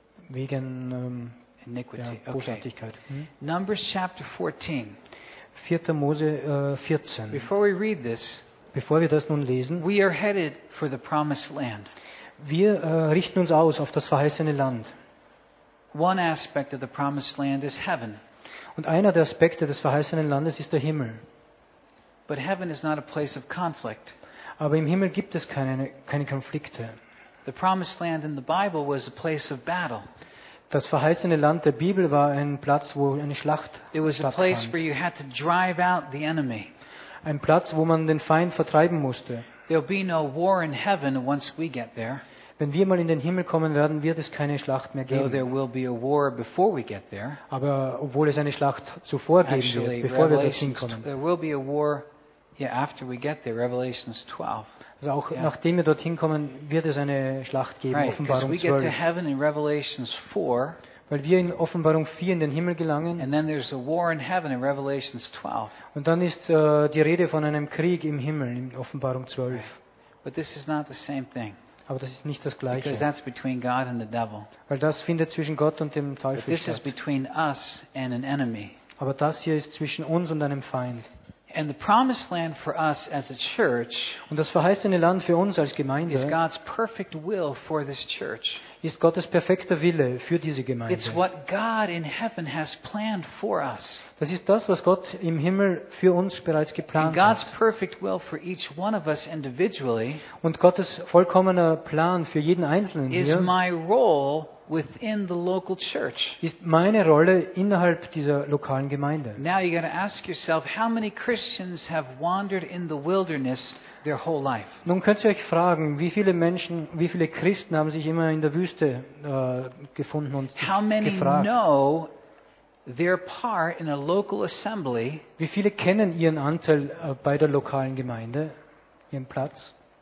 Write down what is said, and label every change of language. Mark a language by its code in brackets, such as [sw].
[de] Wegen Bosartigkeit. Okay. Hm? [en] Numbers chapter 14. [de] 4. Mose 14. [en] Before we read this, [de] bevor wir das nun lesen, [en] we are headed for the promised land. [de] Wir richten uns aus auf das verheißene Land. [en] One aspect of the promised land is heaven. [de] Und einer der Aspekte des verheißenen Landes ist der Himmel. [en] But heaven is not a place of conflict. [de] Aber im Himmel gibt es keine Konflikte. [en] The promised land in the Bible was a place of battle. [de] Das verheißene Land der Bibel war ein Platz, wo eine Schlacht stattfand. [en] It was a place where you had to drive out the enemy. [de] Ein Platz, wo man den Feind vertreiben musste. [en] There'll be no war in heaven once we get there. [de] Wenn wir mal in den Himmel kommen werden, wird es keine Schlacht mehr geben. [en] Though there will be a war before we get there. [de] Aber obwohl es eine Schlacht zuvor geben wird, bevor wir dorthin kommen. [en] There will be a war after we get there. Revelations 12. [de] Also auch nachdem wir dorthin kommen, wird es eine Schlacht geben, [en] right, [de] Offenbarung 12. [en] Because we get to heaven in Revelations 4, [de] weil wir in Offenbarung 4 in den Himmel gelangen. [en] And then there's a war in heaven in Revelations 12. [de] Und dann ist die Rede von einem Krieg im Himmel in Offenbarung 12. [en] Right. But this is not the same thing. [de] Aber das ist nicht das Gleiche. [en] Because that's between God and the devil. [de] Weil das findet zwischen Gott und dem Teufel [en] this [de] statt. [en] Is between us and an enemy. [de] Aber das hier ist zwischen uns und einem Feind. [en] And the promised land for us as a church, [de] und das verheißene Land für uns als Gemeinde, [en] is God's perfect will for this church. [de] Ist Gottes perfekter Wille für diese Gemeinde. [en] It's what God in heaven has planned for us. [de] Das ist das, was Gott im Himmel für uns bereits geplant [en] and God's [de] hat. [en] Perfect will for each one of us individually, [de] und Gottes vollkommener Plan für jeden Einzelnen [en] is [de] hier, [en] my role within the local church. [de] Ist meine Rolle innerhalb dieser lokalen Gemeinde. [en] Now you got to ask yourself, how many Christians have wandered in the wilderness their whole life? [de] Nun könnt ihr euch fragen, wie viele Christen haben sich immer in der Wüste gefunden und [en] how many [de] gefragt? [en] Know their part in a local assembly? [de] Wie viele kennen ihren Anteil bei der lokalen Gemeinde, ihren Platz?